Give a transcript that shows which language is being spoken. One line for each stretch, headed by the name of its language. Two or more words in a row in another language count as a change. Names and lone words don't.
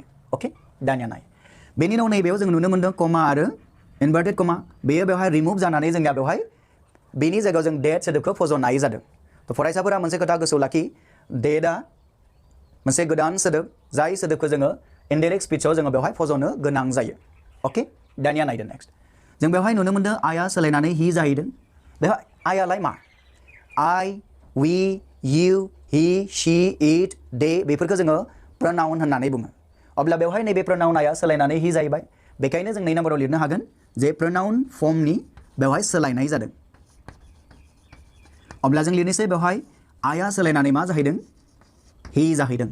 Bodo: अके, दानिया नाय बेनि उनाव नैबेयाव जों नुनो मोनदों कमा आरो
English: inverted comma,
Bodo: बेयो बेवहाय रिमुभ जानानै जोंनिया बेवहाय बेनि जायगायाव जों डेट सोदोबखौ फज'नाय जादों। थ' फरायसाफोरा मोनसे खोथा गोसोआव लाखि, डेटआ मोनसे गोदान सोदोब, जाय सोदोबखौ जोङो
English: indirect speech
Bodo: जोङो बेवहाय फज'नो गोनां जायो। अके, दानिया नायदो नेक्स्ट जों बेवहाय नुनो मोनदों आया सोलायनानै ही जाहैदों। बेवहाय आयालाय मा,
English: I, we, you, he, she, it,
Bodo: दे बेफोरखौ जोङो प्रोनाउन होननानै बुङो। अब्ला बेवहाय नैबे प्रोनाउन आया सोलायनानै ही जाहैबाय। बेखायनो जों नै नाम्बाराव लिरनो हागोन जे
English: pronoun form
Bodo: बेवहाय सोलायनाय जादों। अब्ला जों लिरनोसै बेवहाय आया सोलायनानै मा जाहैदों, ही जाहैदों।